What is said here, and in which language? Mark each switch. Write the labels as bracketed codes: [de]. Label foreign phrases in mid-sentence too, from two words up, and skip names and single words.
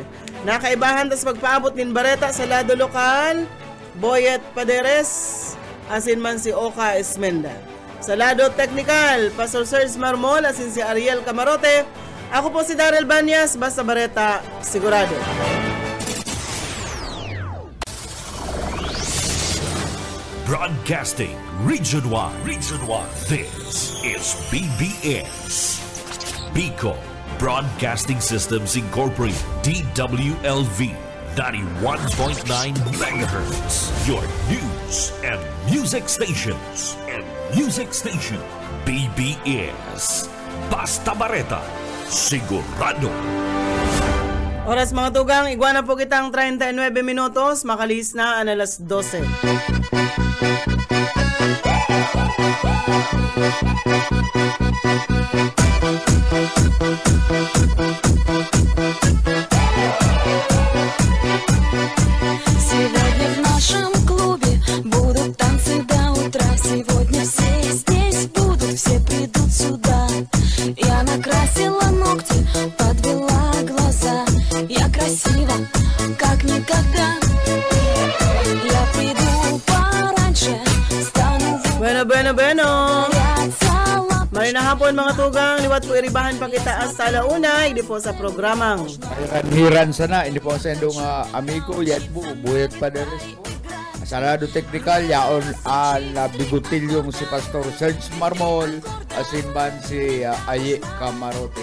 [bik] Nakaibahan tas pagpaabot nin bareta sa lado lokal, Boyet Paderes, asin man si Oka Esmenda. Sa lado technical, Pastor Serge Marmol, asin si Ariel Camarote. Ako po si Daryl Banyas, basta bareta, sigurado. [en] Broadcasting Region 1. This is BBS. Bicol Broadcasting Systems Incorporated, DWLV. 91.9 megahertz. Your news and music stations. [bik] BBS. Basta Bareta. Sigurado. Oras mga tugang, iguana po kitang 39 minutos. Makalis na ang alas 12. [ru] Сегодня в нашем клубе будут танцы до утра. Сегодня все здесь будут, все придут сюда. Я накрасила ногти, подвела глаза. Я красива, как никогда. Я приду пораньше, стану [bik] Bueno. May nahapon mga tugang, liwat po iribahan pa kita hasta alauna, hindi po sa programang Hiran sana, hindi po sa endong amigo, yan po, Boyet Paderes po. Sarado technical, yaon bigutilyong si Pastor Serge Marmol, asin man si Aye Camarote.